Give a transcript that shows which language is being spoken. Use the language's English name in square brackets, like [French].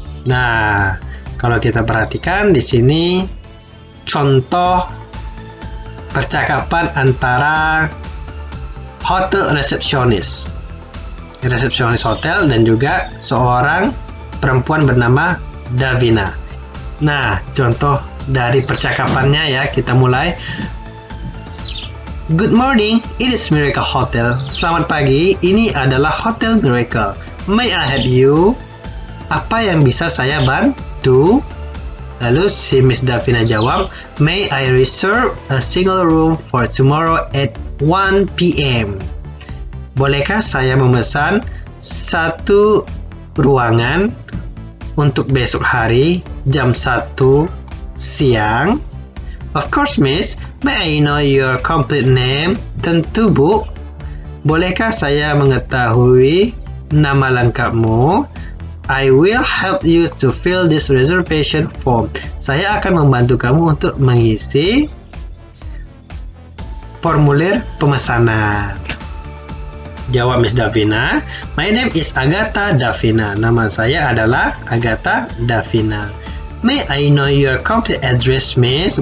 [Indonesian] Nah, kalau kita perhatikan di sini contoh percakapan antara hotel resepsionis hotel dan juga seorang perempuan bernama Davina. Nah, contoh dari percakapannya ya, kita mulai. [English] Good morning, it is Miracle Hotel. [Indonesian] Selamat pagi, ini adalah Hotel Miracle. [English] May I help you? [Indonesian] Apa yang bisa saya bantu? Lalu si Miss Davina jawab, [English] "May I reserve a single room for tomorrow at 1 p.m.? [Indonesian] Bolehkah saya memesan satu ruangan untuk besok hari jam 1 siang?" [English] "Of course, Miss. May I know your complete name?" [Indonesian] "Tentu, Bu. Bolehkah saya mengetahui nama lengkapmu?" [English] "I will help you to fill this reservation form." [Indonesian] Saya akan membantu kamu untuk mengisi formulir pemesanan. [English] Jawab Miss Davina, "My name is Agatha Davina." [Indonesian] Nama saya adalah Agatha Davina. [English] "May I know your complete address, Miss?"